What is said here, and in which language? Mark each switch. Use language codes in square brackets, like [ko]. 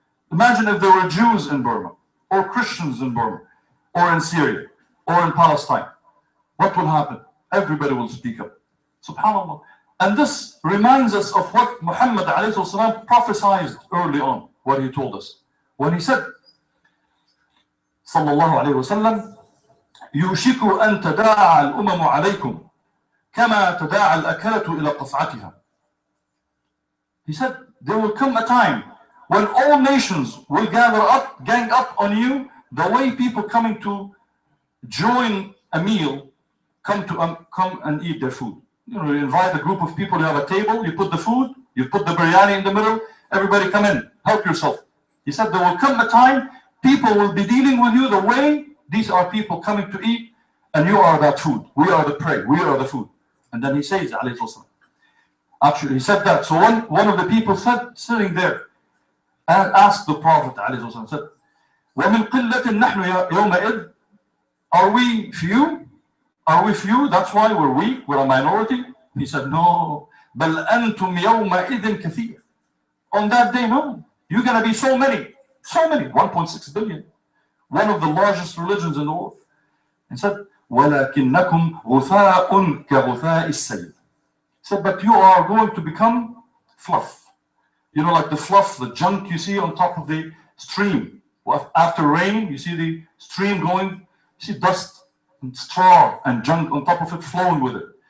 [en] Imagine if there were Jews in Burma, or Christians in Burma, or in Syria, or in Palestine. What will happen? Everybody will speak up. SubhanAllah. And this reminds us of what Muhammad ﷺ prophesied early on, what he told us. When he said, [ar] sallallahu alayhi wa sallam, يوشك أن تداعى الأمم عليكم كما تداعى الأكلة إلى قصعتها. [en] He said, there will come a time when all nations will gang up on you, the way people coming to join a meal come and eat their food. You invite a group of people, you have a table, you put the food, you put the biryani in the middle, everybody come in, help yourself. He said there will come a time people will be dealing with you the way these are people coming to eat, and you are that food. We are the prey, we are the food. And then he says, actually he said that. So one of the people sitting there and asked the Prophet, said, وَمِنْ قِلَّةٍ نَحْنُ يَوْمَئِذٍ, are we few? Are we few? That's why we're weak, we're a minority? He said, no. بَلْ أَنْتُمْ يَوْمَئِذٍ كَثِيرٌ. On that day, no. You're going to be so many, 1.6 billion. One of the largest religions in the world. He said, [ar] وَلَكِنَّكُمْ غُثَاءٌ كَغُثَاءِ السَّيْلِ. [en] He said, but you are going to become fluff. Like the fluff, the junk you see on top of the stream. After rain, you see the stream going, you see dust and straw and junk on top of it flowing with it.